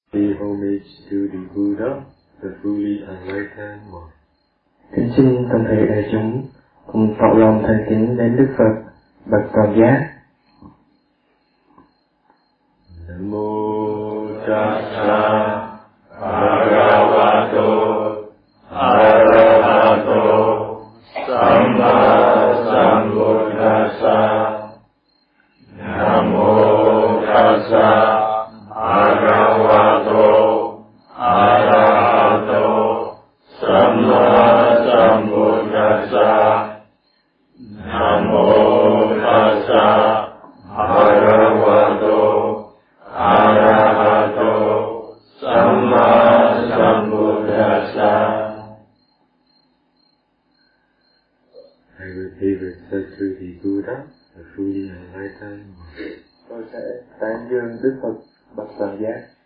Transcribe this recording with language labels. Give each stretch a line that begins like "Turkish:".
English: Pay homage to the Buddha, the fully enlightened one.
Vietnamese: Kính xin toàn thể đại chúng cùng tỏ lòng thành kính đến Đức Phật, bậc toàn giác.
Pali: Nam mô Tát Sa Bhagavato Arahato Sammā Sambuddhassa. Nam mô Tát Sa Bhagavato Arahato Sammā Sambuddhassa. Nam mô Tát Sa Bhagavato Arahato Sammā Sambuddhassa.
English: I will pay respect to the Buddha, the fully enlightened one.
Vietnamese: Tôi sẽ tán dương Đức Phật, bậc toàn giác.